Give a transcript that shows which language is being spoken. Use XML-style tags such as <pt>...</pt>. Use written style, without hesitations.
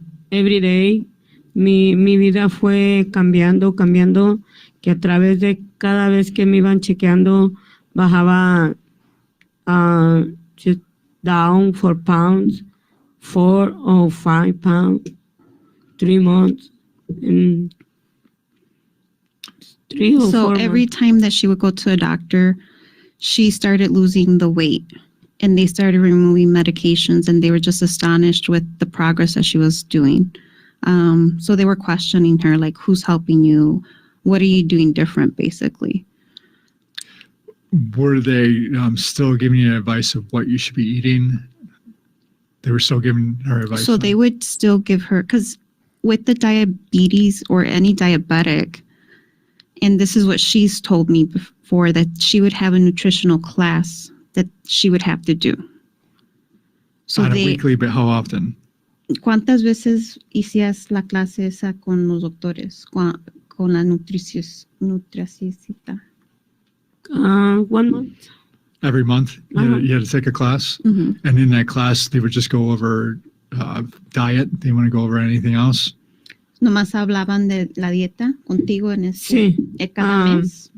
<en>Every day</en> <es>mi vida fue cambiando, que a través de cada vez que me iban chequeando bajaba</es> <en>just down 4 pounds, 4 or 5 pounds, 3 months, and 3 or 4 So months. every time that she would go to a doctor, she started losing the weight and they started removing medications and they were just astonished with the progress that she was doing. So they were questioning her, like, who's helping you? What are you doing different, basically? Were they still giving you advice of what you should be eating? They were still giving her advice. So they would still give her, because with the diabetes or any diabetic, and this is what she's told me before, that she would have a nutritional class that she would have to do. So On a weekly, but how often?</en> <es>¿Cuántas veces hacías la clase esa con los doctores, con la nutricionista?</es> <en>1 month. Every month you had to take a class, and in that class they would just go over diet. They want to go over anything else.</en> <es>Nomás hablaban de la dieta contigo en ese cada mes.</es>